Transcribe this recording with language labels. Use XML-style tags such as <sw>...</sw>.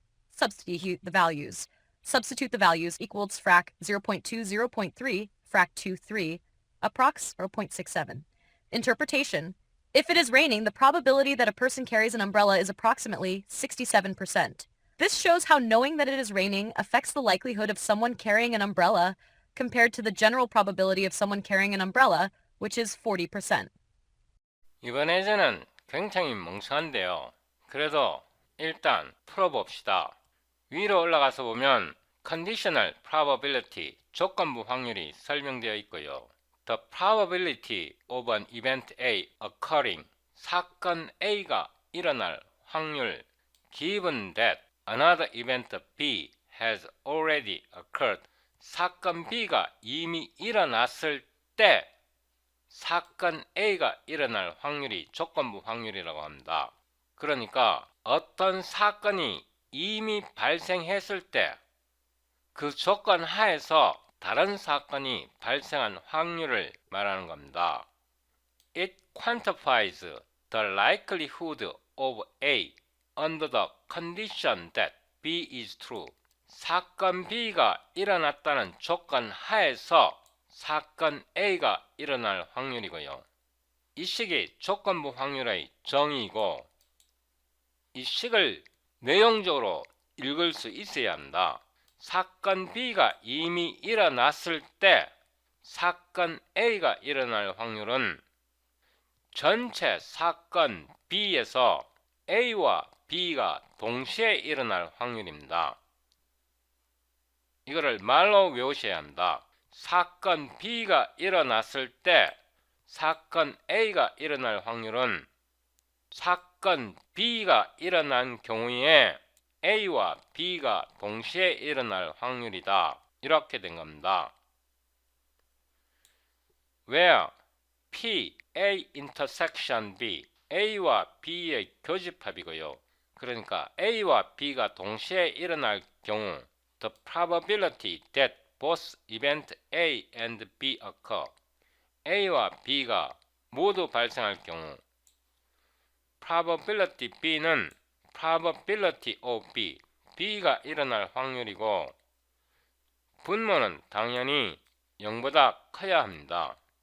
<en>Substitute the values. Substitute the values equals frac 0.2, 0.3, frac 2, 3, approx 0.67. Interpretation. If it is raining, the probability that a person carries an umbrella is approximately 67%. This shows how knowing that it is raining affects the likelihood of someone carrying an umbrella compared to the general probability of someone carrying an umbrella, which is 40%.</en> <ko>이번 예제는 굉장히 멍청한데요. 그래도 일단 풀어봅시다. 위로 올라가서 보면 conditional probability, 조건부 확률이 설명되어 있고요.</ko> <en>The probability of an event A occurring,</en> <ko>사건 A가 일어날 확률,</ko> <en>given that another event B has already occurred,</en> <ko>사건 B가 이미 일어났을 때 사건 A가 일어날 확률이 조건부 확률이라고 합니다. 그러니까 어떤 사건이 이미 발생했을 때 그 조건 하에서 다른 사건이 발생한 확률을 말하는 겁니다.</ko> <en>It quantifies the likelihood of A under the condition that B is true.</en> <ko>사건 B가 일어났다는 조건 하에서 사건 A가 일어날 확률이고요. 이 식이 조건부 확률의 정의이고 이 식을 내용적으로 읽을 수 있어야 합니다. 사건 B가 이미 일어났을 때 사건 A가 일어날 확률은 전체 사건 B에서 A와 B가 동시에 일어날 확률입니다. 이거를 말로 외우셔야 합니다. 사건 B가 일어났을 때 사건 A가 일어날 확률은 사건 B가 일어난 경우에 A와 B가 동시에 일어날 확률이다. 이렇게 된 겁니다.</ko> <en>Where P, A intersection B,</en> <ko>A와 B의 교집합이고요. 그러니까 A와 B가 동시에 일어날 경우</ko> <en>the probability that both event A and B occur,</en> <ko>A와 B가 모두 발생할 경우 probability B는 probability of B, B가 일어날 확률이고 분모는 당연히 0보다 커야 합니다.</ko>